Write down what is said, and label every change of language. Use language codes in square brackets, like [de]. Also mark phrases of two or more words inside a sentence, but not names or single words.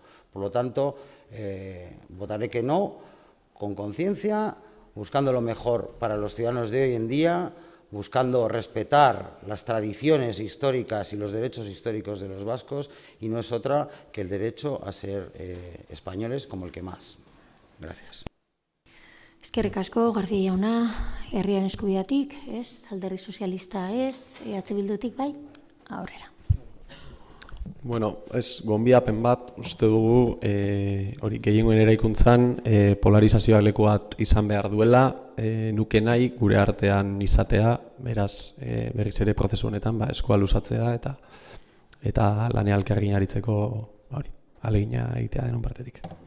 [es] Por lo tanto, votaré que no, con conciencia, buscando lo mejor para los ciudadanos de hoy en día, buscando respetar las tradiciones históricas y los derechos históricos de los vascos, y no es otra que el derecho a ser españoles como el que más. Gracias. [eu] Eskerrik asko, García jauna, herriaren eskubidatik, Alderdi Sozialista EH Bildutik bai, aurrera. Bueno, gonbidapen bat, uste dugu, hori gehiengoen eraikuntzan polarizazioak leku bat izan behar duela, nuke nahi gure artean izatea, beraz, berriz ere prozesu honetan eskua luzatzea eta lanean elkarrekin aritzeko ahalegina egitea denon partetik.